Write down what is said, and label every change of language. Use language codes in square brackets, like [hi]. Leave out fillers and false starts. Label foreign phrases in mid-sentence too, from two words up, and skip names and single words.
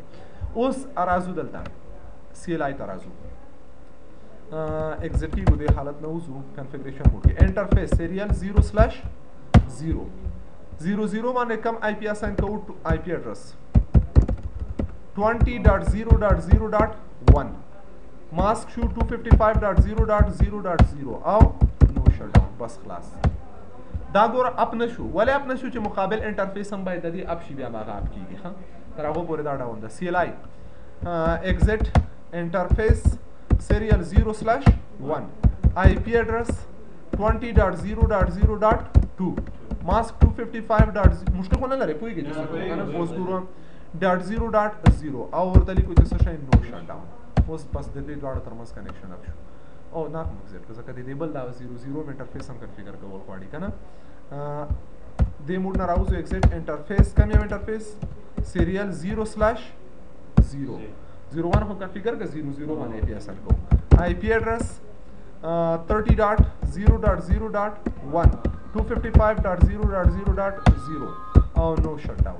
[ps] اوس ارازو دلته CLI ترازو ایگزیکټیو د حالت نه وځو [en] configuration mode [ps] کې [en] interface serial [ps] 0/0 00 باندې کم [en] IP assign [ps] کوو [en] IP address [ps] 20.0.0.1 ماسک شو 255.0.0.0 او [en] no shut down [ps] بس خلاص. دا ګور اپ نشو ولې اپ نشو چې مقابل انټرفیس هم باید د دې اپ شي بیا هغه اپ کیږي. ها تر هغه پورې دا ډاون ده. [en] CLI exit interface serial 0/1 IP address 20.0.0.2 mask 255. [ps] مشکل نه لري پوهیږي چې څه کنه اوس ګورم .0.0 او ورته لیکو چې څه شي [en] no shut down. [ps] اوس بس د دې دواړو ترمنځ [en] connection up [ps] شو او نه مګزټ ځکه د دې بل دا 00 انټرفیس هم کنفیګر کول غواړي کنه. د موډ نه راوځو [en] exit interface [ps] کوم یو [en] interface serial [ps] 0/0 01 خو کنفیګر کا 00 باندې [en] IP assign [ps] کو [en] IP address [ps] 30.0.0.1 255.0.0.0 او [en] no shut down.